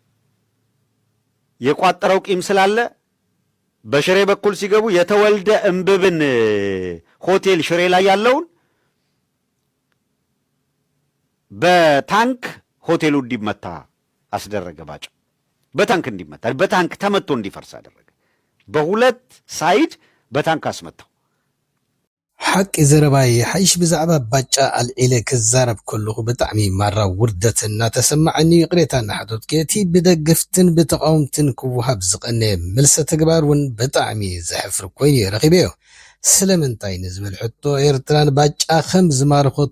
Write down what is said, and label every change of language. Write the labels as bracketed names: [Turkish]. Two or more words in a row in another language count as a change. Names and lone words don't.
[Amharic] የቋጠረው ቂም ስላለ በሽሬ በኩል ሲገቡ የተወልደ እምብብን ሆቴል ሽሬ ላይ ያለውን በታንክ ሆቴሉ እንዲመታ አስደረገ። ባጫ በታንክ እንዲመታ በታንክ ተመቶ እንዲፈርስ አደረገ። በ2 ሳይድ በታንክ አስመታው። [Tigrinya] ሓቂ ዘረባይ ሓይሽ ብዛዕባ ባጫ አልዒለ ክዛረብ ከለኹ ብጣዕሚ ማራ ውርደት እናተሰማዐኒ ቅሬታ እናሓቶት እቲ ብደገፍትን ብተቃውምትን ክወሃብ ዝቐነየ መልሰ ተግባር እውን ብጣዕሚ ዘሕፍር ኮይኑ ረኺበዮ። ስለምንታይ ንዝብል ሕቶ ኤርትራን ባጫ ከም ዝማርኸቶ